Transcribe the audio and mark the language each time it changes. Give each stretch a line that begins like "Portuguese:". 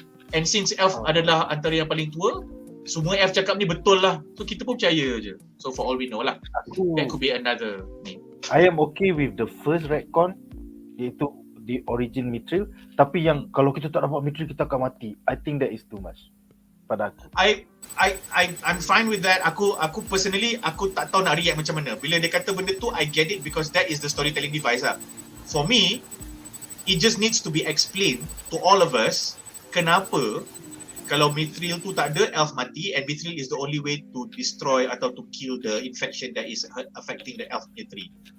English: And since
Malay: elf adalah antara yang paling tua, semua elf cakap ni betul lah. So kita pun percaya je.
English: So for all we know lah, that could be another ni. I am okay with the first retcon, iaitu the origin Mithril.
Malay: Tapi yang kalau kita tak dapat Mithril kita akan mati,
English: I think that is too much
Malay: pada aku.
English: I'm fine with that.
Malay: Aku personally aku tak tahu nak react macam mana. Bila dia kata benda tu,
English: I get it because that is the storytelling device lah. For me, it just needs to be explained to all of us
Malay: kenapa kalau Mithril tu tak ada, elf mati,
English: and Mithril is the only way to destroy atau to kill the infection that is affecting the elf tree.